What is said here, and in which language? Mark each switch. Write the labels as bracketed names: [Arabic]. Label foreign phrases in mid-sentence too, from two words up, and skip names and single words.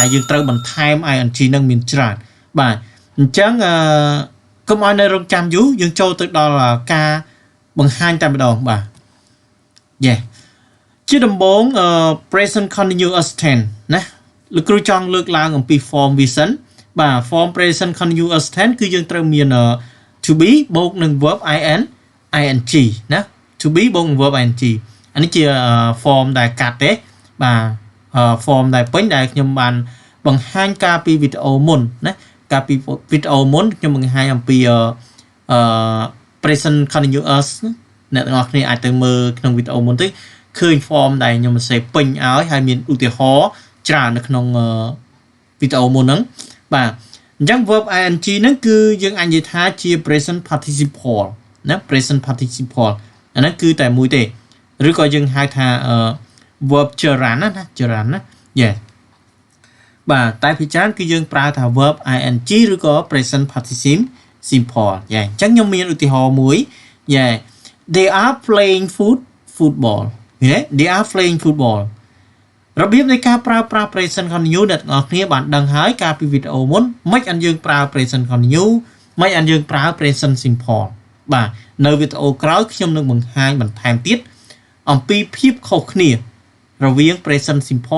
[Khmer] យើងត្រូវបន្ថែម ing នឹងមានច្រើនបាទអញ្ចឹងកុំឲ្យនៅរងចាំយូរយើងចូលទៅដល់ការបង្ហាញតែម្ដង បាទយេជាដំបូង [English] present continuous tense [Khmer] ណាលោកគ្រូចង់លើកឡើងអំពី form vision បាទ [English] form present continuous tense [Khmer] គឺយើងត្រូវមាន [English] to be [Khmer] បូកនឹង [English] verb ing [Khmer] ណា [English] to be [Khmer] បូកនឹង [English] verb ing [Khmer] អានេះជា form ដែលកាត់ទេបាទ form ដែលពេញដែលខ្ញុំបានបង្ហាញកាលពីវីដេអូមុនណាកាលពីវីដេអូមុនខ្ញុំបង្ហាញអំពី [English] present continuous [Khmer] អ្នកទាំងអស់គ្នាអាចទៅមើលក្នុងវីដេអូមុនទៅឃើញ form ដែលខ្ញុំសរសេរពេញឲ្យហើយមានឧទាហរណ៍ច្រើននៅក្នុងវីដេអូមុនហ្នឹងបាទអញ្ចឹង [English] verb ing [Khmer] ហ្នឹងគឺយើងអាចនិយាយថាជា [English] present participle [Khmer] ណា [English] present participle [Khmer] អាហ្នឹងគឺតែមួយទេឬក៏យើងហៅថាverb ចរន្ត ណាចរន្តណាយេបាទតែភាគច្រើនគឺយើងប្រើថា [English] verb ing [Khmer] ឬក៏ [English] present participle simple [Khmer] យេអញ្ចឹងខ្ញុំមានឧទាហរណ៍មួយយេ [English] they are playing football [Khmer] យេ [English] they are playing football [Khmer] របៀបនៃការប្រើប្រាស់ [English] present continuous [Khmer] អ្នកទាំងអស់គ្នាបានដឹង ហើយកាលពីវីដេអូមុនមិនអញ្យើងប្រើ [English] present continuous [Khmer] មិនអញ្យើងប្រើ [English] present simple [Khmer] បាទនៅវីដេអូក្រោយខ្ញុំនឹងបង្ហាញបន្ថែមទៀតអំពីភាពខុសគ្នារវាង [English] present simple